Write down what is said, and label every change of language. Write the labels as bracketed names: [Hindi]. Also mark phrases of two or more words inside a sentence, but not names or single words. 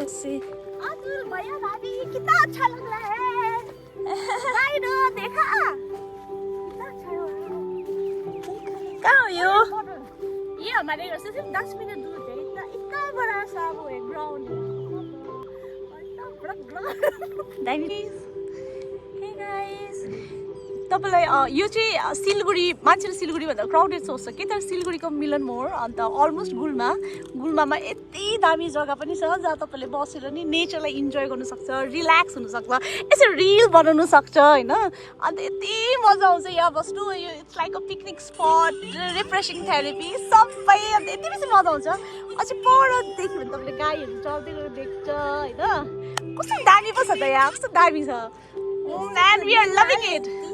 [Hindi] से अतुल भैया भाभी कितना अच्छा लग रहा है राइडो देखा कितना अच्छा है कहाँ हो यो ये हमारे घर से सिर्फ 10 मिनट दूर है इतना बड़ा सा वो है ग्राउंड है [Nepali] दामी हे गाइस तपाईलाई यो चाहिँ सिलगढी मान्छेले सिलगढी भन्दा क्राउडेड सोच्छ के तर सिलगढीको मिलन मोड अन्त अलमोस्ट गुल्मामा यति दामी जग्गा पनि छ जहाँ तपाईँले बसेर नि नेचरलाई इन्जोय गर्नु सक्छ रिल्याक्स हुनु सक्छ यसरी रिल बनाउनु सक्छ होइन अन्त यति मजा आउँछ यहाँ बस्नु यो [English] it's like a picnic spot refreshing therapy [Nepali] सबै अन्त यति बेसी मजा आउँछ अझै पर देख्यो भने तपाईँले गाईहरू चल्दै गरेर देख्छ होइन कस्तो दामी पो छ त यहाँ कस्तो दामी छ [English] man we are loving it